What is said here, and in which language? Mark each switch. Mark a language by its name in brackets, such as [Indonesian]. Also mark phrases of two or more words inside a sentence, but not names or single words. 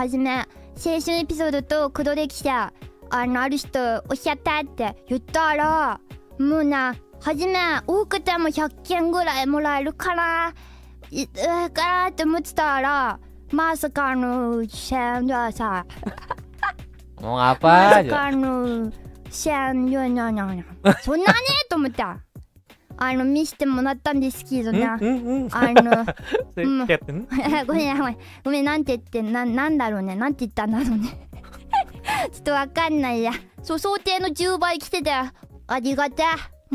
[Japanese] 初め青春エピソードと黒歴史ある人おっしゃったって言ったら、もうな初め多くても100件ぐらいもらえるからって思ってたら、まさか1000はさ [Indonesian] ngomong apa aja. [Japanese] そんなねと思った。見せてもらったんですけどな。ごめんなんて言ってなんだろうね、なんて言ったんだろうね。ちょっとわかんないや。想定の10倍来ててありがてえ。